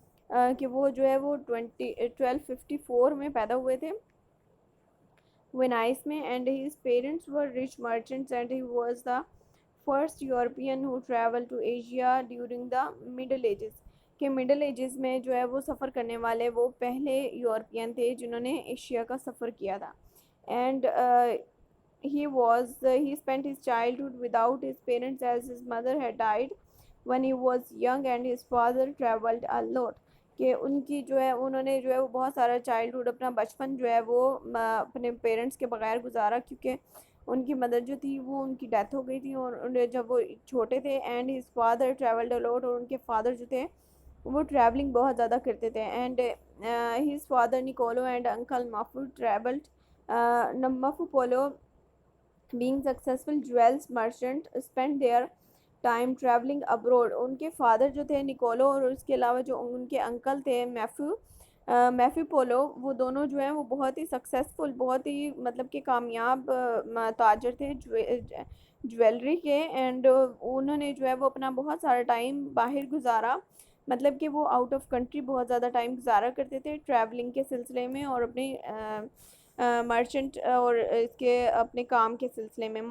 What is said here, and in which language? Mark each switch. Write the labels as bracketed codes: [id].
[hi] कि वो जो है वो 1254 में पैदा हुए थे वेनाइस में. [en] And his parents were rich merchants and he was the first European who travel to Asia during the middle ages. [hi] के मिडल एजेस में जो है वो सफ़र करने वाले वो पहले यूरोपियन थे जिन्होंने एशिया का सफ़र किया था. [en] And he spent his childhood without his parents as his mother had died when he was young and his father traveled a lot. [hi] कि उनकी जो है उन्होंने जो है वो बहुत सारा चाइल्डहुड, अपना बचपन जो है वो अपने पेरेंट्स के बगैर गुजारा, क्योंकि उनकी मदर जो थी वो उनकी डेथ हो गई थी और जब वो छोटे थे. [en] and his father travelled a lot, [hi] और उनके फादर जो थे वो ट्रैवलिंग बहुत ज़्यादा करते थे. [en] And his father Niccolo and uncle Maffeo travelled. Maffeo Polo being successful jewels merchant spent their time travelling abroad. [hi] उनके फादर जो थे निकोलो और उसके अलावा जो उनके अंकल थे मैफ्यू पोलो, वो दोनों जो हैं वो बहुत ही सक्सेसफुल, बहुत ही मतलब कि कामयाब ताजर थे ज्वेलरी के. एंड उन्होंने जो है वो अपना बहुत सारा टाइम बाहर गुजारा, मतलब कि वो आउट ऑफ कंट्री बहुत ज़्यादा टाइम गुजारा करते थे ट्रैवलिंग के सिलसिले में और अपने मर्चेंट और इसके अपने काम के सिलसिले में.